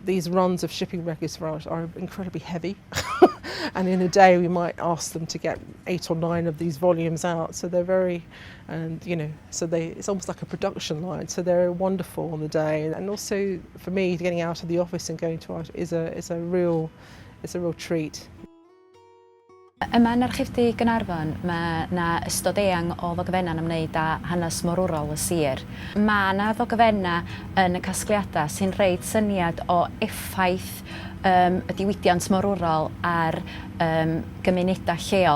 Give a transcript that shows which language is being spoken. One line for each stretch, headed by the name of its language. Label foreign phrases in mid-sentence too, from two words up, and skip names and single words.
English: These runs of shipping records are incredibly heavy, and in a day we might ask them to get 8 or 9 of these volumes out. So they're very, it's almost like a production line. So they're wonderful on the day, and also for me, getting out of the office and going to art is a real treat.
Welsh: Yma yn Archifdy Caernarfon, mae yna ystod eang o ddogfennau yn ymwneud â hanes morwrol y sir. Mae yna ddogfennau yn y casgliadau sy'n rhaid syniad o effaith y diwydiant morwrol ar gymunedau lleol.